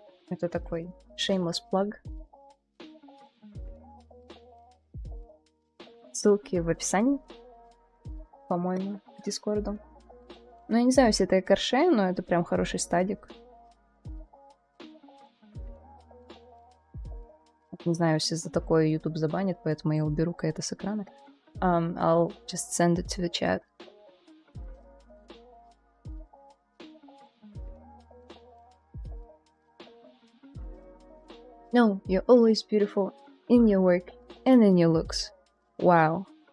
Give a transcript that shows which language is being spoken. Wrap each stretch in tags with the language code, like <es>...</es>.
<ru>Это такой</ru> <en>shameless plug.</en> <ru>Ссылки в описании, по-моему, к Дискорду. Ну, я не знаю, если это экарше, но это прям хороший стадик. Не знаю, если за такое YouTube забанит, поэтому я уберу-ка это с экрана.</ru> <en>I'll just send it to the chat. No, you're always beautiful in your work and in your looks. Wow.</en>